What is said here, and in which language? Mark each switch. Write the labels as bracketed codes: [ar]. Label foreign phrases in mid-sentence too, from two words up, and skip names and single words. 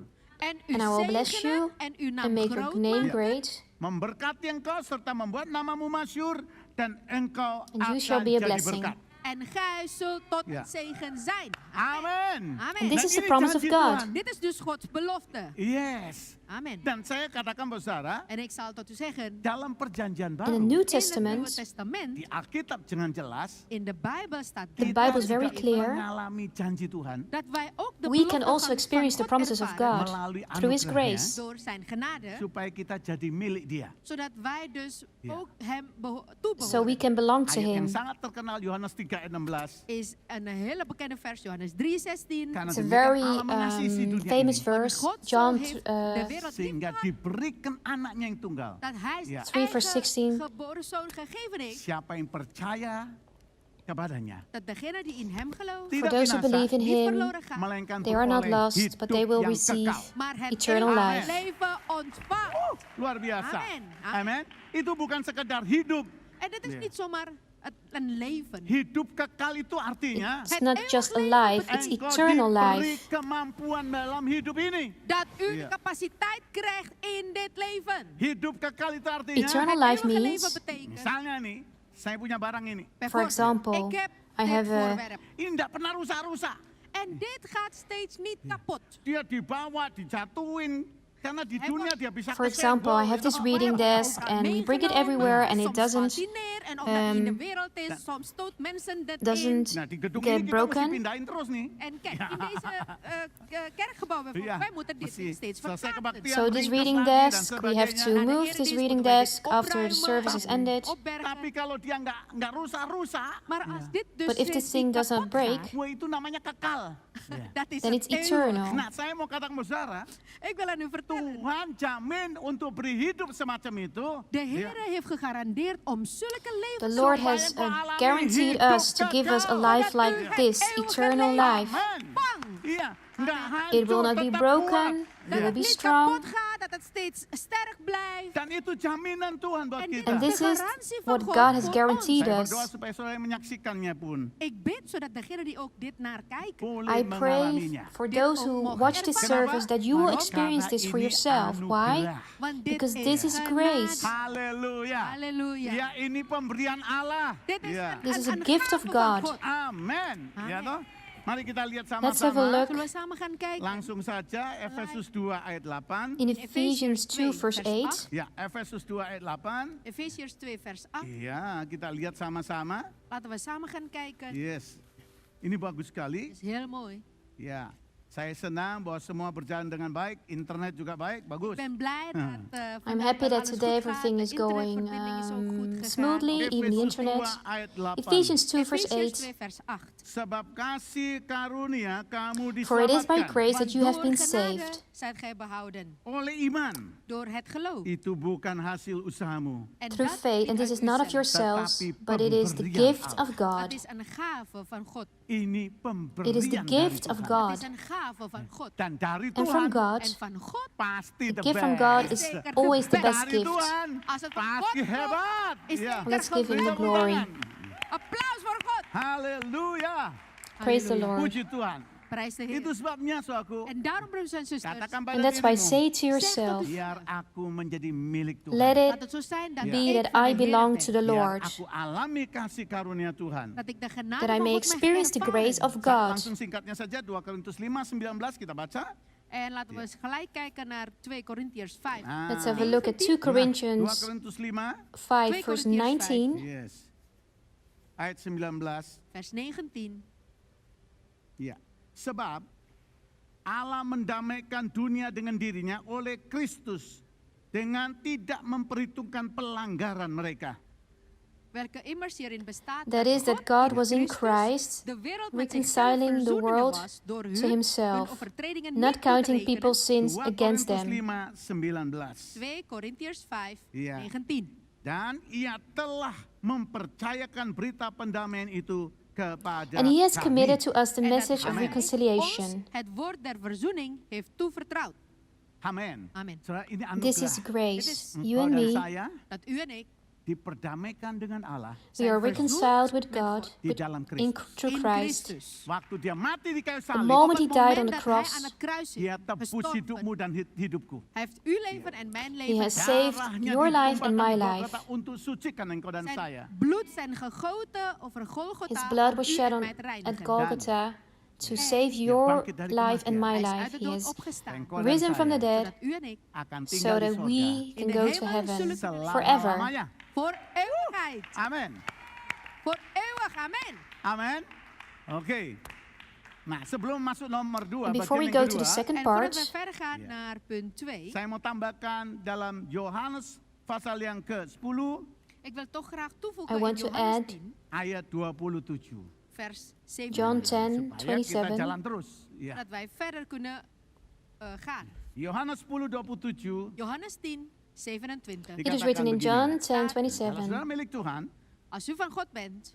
[nl] En u [en] and I will bless [nl] zegenen [en] you [nl] en uw [en] and [nl] naam [en] make your [nl] groot [en] name [nl] maken. [en] great, [id] Memberkati engkau serta membuat namamu masyhur dan engkau [en] And you [id] akan [en] shall be a [id] jadi [en] blessing. [id] berkat. [nl] En gij zult tot Ja. een zegen zijn. [id] Amin. [en] Amen. And this [id] Dan [en] is the [id] ini [en] promise of [id] janji [en] God. [id] Tuhan. [nl] Dit is dus Gods belofte. [en] Yes. Amen. [id] Dan saya katakan saudara, [nl] En ik zal tot u zeggen, [id] dalam perjanjian [en] in the [id] baru [en] New [nl] in het Nieuwe Testament, [en] Testament, [id] di Alkitab dengan jelas [nl] in de Bijbel staat [en] the [nl] dit, [en] Bible is very [id] juga [en] clear. [id] mengalami janji Tuhan [nl] dat wij ook de [en] We can [nl] belofte [en] also [nl] van [en] experience the [nl] God [en] promises of [nl] ervaren [en] God [id] melalui [en] through His [id] anugerahnya, [en] grace, [nl] door zijn genade, [id] supaya kita jadi milik Dia. [nl] zodat wij dus Ja. ook hem [en] so we [nl] toebehoren. [en] can belong to [id] Ayat yang [en] Him. [id] sangat terkenal Yohanes 3 ayat 16. [nl] Is een hele bekende vers, Johannes 3:16. [id] Karena [en] It's a [id] demikian [en] very [id] Allah mengasihi dunia [en] famous [id] ini, [en] verse, [nl] God zo [en] John [nl] heeft de wereld lief [id] sehingga [nl] gehad, [id] diberikan anaknya yang tunggal. [nl] dat hij zijn Ja. [en] 3 verse 16. [nl] eigen geboren zoon gegeven heeft, [id] Siapa yang percaya kepadanya [nl] dat degene die in hem gelooft, [id] tidak [en] For those who [id] binasa, [en] believe in [nl] niet [en] Him, [nl] verloren gaat, [id] melainkan [en] they are not [id] beroleh [en] lost, [id] hidup [en] but they will [id] yang [en] receive [id] kekal. [nl] maar het [en] eternal [nl] eeuwige [en] life. [nl] leven ontvangt. [id] Luar biasa. [en] Amen. Amen. [id] Amin. Itu bukan sekedar hidup, [nl] En dit is Ja. niet zomaar een leven. [id] Hidup kekal itu artinya [en] It's not just a life, it's [id] engkau [en] eternal [id] diberi [en] life. [id] kemampuan dalam hidup ini. [nl] Dat u Ja. de capaciteit krijgt in dit leven. [id] Hidup kekal itu artinya [en] Eternal [nl] Het [en] life [nl] eeuwige [en] means, [nl] leven betekent. [id] misalnya nih, saya punya barang ini. [en] for [nl] Bijvoorbeeld, [en] example, [nl] ik heb [en] I [nl] dit [en] have a [nl] voorwerp. [id] Ini tidak pernah rusak-rusak. [nl] En dit gaat steeds niet kapot. [id] Dia dibawa, dijatuhin. Karena di dunia dia bisa [en] For example, I have this reading desk and we bring it everywhere and it doesn't [nl] En omdat in de wereld is, soms stoot mensen dat in. [en] doesn't [id] Nah, di gedung [en] get [id] ini kita mesti [en] broken. [id] pindahin terus nih. [nl] En kijk, in deze kerkgebouw bijvoorbeeld, Ja, wij moeten dit precies. steeds [id] Selesai [nl] verplaatsen. [id] kebaktian, [en] So this [id] ringkas [en] reading [id] lagi dan [en] desk, we have [id] sebagainya. [en] to move this reading desk after the service is ended. [id] Tapi kalau dia nggak rusak-rusak, [nl] Maar als dit dus [en] But if [nl] steeds [en] this thing [nl] niet [en] does not [nl] kapot [en] break, [nl] gaat, [id] wah itu namanya kekal. [nl] dat is [en] then [nl] het [en] it's [nl] eeuwig. [en] eternal. [id] Nah, saya mau katakan saudara, [nl] Ik wil aan u vertellen. [id] Tuhan jamin untuk beri hidup semacam itu. [nl] De Heer heeft gegarandeerd om zulke [en] The [nl] levens [en] Lord [nl] zo [en] has guaranteed us to give us a life like this, eternal life. Amen. [id] bang. Iya, nggak hancur, [en] It will not be [id] tetap [en] broken, [id] kuat. [en] it will [nl] Dat [en] be [nl] het niet [en] strong. [nl] kapot gaat, dat het steeds sterk blijft. [id] Dan itu jaminan Tuhan buat [nl] En dit [id] kita. [en] And this [nl] de [en] is [nl] garantie van [en] what [nl] God [en] God has [nl] voor [en] guaranteed [id] Saya [en] us. [id] berdoa supaya saudara menyaksikannya pun. [nl] Ik bid zodat degenen die ook dit naar kijken, [id] Boleh [en] I pray [id] mengalaminya. [en] for those who watch this service that you will experience this for yourself. Why? [nl] want dit [en] Because this is [nl] genade. [en] grace. [id] Haleluya. [nl] Halleluja. [id] Ya, ini pemberian Allah. [nl] Dit is [id] Ya. [en] This is a [nl] een [en] gift of [nl] gave van [en] God. [id] Amen. Ya toh? Mari kita lihat [en] Let's have a [id] sama-sama. [en] look [nl] Zullen we samen gaan kijken? [id] Langsung saja Efesus 2 ayat 8. [en] in Ephesians 2 verse 8. [id] Ya, Efesus 2 ayat 8. [nl] Efesiërs 2 vers 8. [id] Iya, kita lihat sama-sama. [nl] Laten we samen gaan kijken. [id] Yes. Ini bagus sekali. [nl] Dat is heel mooi. [id] Ya. Saya senang bahwa semua berjalan dengan baik, internet juga baik, bagus. [nl] Ik ben blij dat [en] I'm [nl] vandaag [en] happy that [nl] alles [en] today [nl] goed gaat. [en] everything [nl] De [en] is going [nl] internetverbinding is ook goed gegaan. [en] smoothly, even the [id] Efesus 2 [en] internet. [id] ayat 8. [en] Ephesians 2 verse [nl] Efesiërs [en] 8. [nl] 2 vers 8. [id] Sebab kasih karunia kamu [en] For it is by [id] diselamatkan [en] grace that you have [nl] Want [en] been [nl] door genade [en] saved [nl] zijt gij behouden [id] oleh iman. [nl] door het geloof. [id] Itu bukan hasil usahamu. [nl] En [en] through [nl] dat [en] faith, [nl] niet [en] and this [nl] uit [en] is not of [nl] uzelf. [en] yourselves, [id] Tetapi [en] but it is the [id] pemberian [en] gift [id] Allah. [en] of God. [nl] Het is een gave van God. [id] Ini pemberian [en] It is the [id] dari [en] gift of [id] Tuhan. [nl] Het [en] God. [nl] is een gave van God. [id] Dan dari [en] And from [id] Tuhan [en] God, [nl] En van God [id] pasti [en] the the gift from best. God is [nl] Zeker [en] always the [nl] de [en] best [id] Dari [en] gift. [id] Tuhan [nl] Als het van [id] pasti [nl] God komt, [id] hebat. [nl] is [id] Ya. [nl] zeker [en] Let's give him the [nl] geweldig. [en] glory. [nl] Applaus voor God. [id] Haleluya. [en] Praise the [nl] Halleluja. [en] Lord. [id] Puji Tuhan. [nl] Prijs de [id] Itu [nl] Heer. [id] sebabnya suaku. [nl] En daarom, broeders en zusters, [id] Katakan pada [en] And that's why [id] dirimu, [en] say to yourself, [id] biar aku menjadi milik Tuhan. [en] let [nl] laat [en] it [nl] het zo zijn dat Ja. [en] be [nl] ik [en] that [nl] van de [en] I [nl] Heer [en] belong [nl] ben. [en] to the [id] Biar [en] Lord, [id] aku alami kasih karunia Tuhan. [nl] Dat ik de genade [en] that I [nl] van [en] may [nl] God mag [en] experience the grace [nl] ervaren. [en] of God. [id] Langsung singkatnya saja 2 Korintus 5:19 kita baca. [nl] En laten we eens gelijk kijken naar 2 Korintiërs 5. [id] Nah, [en] Let's have a look at 2 [id] 2 [en] Corinthians [id] Korintus 5, [en] 5 verse 19. yes. [id] Ayat 19. [nl] Vers 19. [id] Ya. Sebab Allah mendamaikan dunia dengan dirinya oleh Kristus dengan tidak memperhitungkan pelanggaran mereka. [nl] Welke immers hierin bestaat [en] That is that God was in Christ, [nl] de wereld met [en] reconciling the [nl] zichzelf [en] world [nl] verzoenende was door [en] to [nl] hun [en] himself, [nl] overtredingen [en] not [nl] niet [en] counting [nl] toe te rekenen. [en] people's sins [id] 2 [en] against [id] Korintus [en] them. [id] 5:19. [nl] 2 Korintiërs 5, Ja. 19. [id] Dan ia telah mempercayakan berita pendamaian itu kepada [en] And he has [id] kami. [en] committed to us the [nl] En dat [en] message of [nl] hij [en] reconciliation. [nl] ons het woord der verzoening heeft toevertrouwd. [id] Amin. [en] Amen. [id] Saudara, ini anugerah. [en] This is grace. You [id] Engkau [en] and [id] dan [en] me, [id] saya [nl] Dat u en ik [id] diperdamaikan dengan Allah [en] we are reconciled with God [id] di dalam [en] in [id] Kristus. [en] through [nl] in [en] Christ. [nl] Christus. [id] Waktu dia mati di kayu [en] The [id] salib, [en] moment he [nl] Op het [en] died on [nl] moment [en] the [nl] dat hij [en] cross, [nl] aan het kruis [id] dia tebus [nl] gestorven, [id] hidupmu dan hidupku. [nl] hij heeft uw leven en mijn [en] he [nl] leven [en] has saved [id] Darahnya [en] your life and my [id] ditumpahkan di [en] life. [id] Golgota untuk sucikan engkau dan saya. [nl] zijn bloed zijn gegoten over Golgotha [en] His blood [nl] om [en] was [nl] u [en] shed [nl] en [en] on [nl] mij te [en] at [nl] reinigen. [en] Golgotha to save your life and my [nl] Hij is [en] life. [nl] uit de [en] He [nl] dood [en] has [nl] opgestaan, [id] Engkau dan [en] risen from the [id] saya [en] dead [nl] zodat u en ik [id] akan [en] so [id] tinggal di [en] that [id] sorga [en] we [nl] In [en] can [nl] de [en] go to [nl] hemel [en] heaven [nl] zullen [en] forever. [id] selama-lamanya. [nl] voor eeuwigheid. [id] Amin. [nl] Voor eeuwig, amen. [id] Amin. Oke. Nah, sebelum masuk nomor 2, [en] And before we [id] bagian [en] go [id] yang [en] to the [id] kedua, [en] second [nl] En voordat we [en] part, [nl] verder gaan Ja. naar punt 2, [id] saya mau tambahkan dalam Yohanes pasal yang ke-10 [nl] ik wil toch graag toevoegen [en] I [nl] in [en] want to [nl] Johannes [en] add [nl] 10, [id] ayat 27. [nl] vers 7. [en] John 10, [id] Supaya kita [en] 27. [id] jalan terus. Ya. [nl] Dat wij verder kunnen gaan. [id] Yohanes 10, 27. [nl] Johannes 10, 27. [en] It is written in John 10, [id] Kalau [en] 27. [id] saudara milik Tuhan, [nl] Als u van God bent,